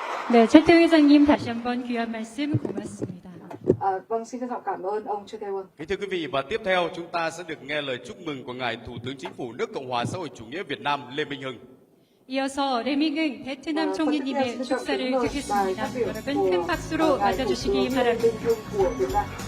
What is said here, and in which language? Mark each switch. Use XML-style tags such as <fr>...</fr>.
<ko>네, 최태우 회장님 다시 한번 귀한 말씀 고맙습니다.</ko> <vi>Vâng, xin trân trọng cảm ơn ông Chư Tae Won. Kính thưa quý vị, và tiếp theo chúng ta sẽ được nghe lời chúc mừng của ngài Thủ tướng Chính phủ nước Cộng hòa xã hội chủ nghĩa Việt Nam Lê Minh Hưng.</vi> <ko>이어서 레밍은 베트남 총리님의 축사를 듣겠습니다. 여러분 큰 박수로 맞아주시기 바랍니다.</ko>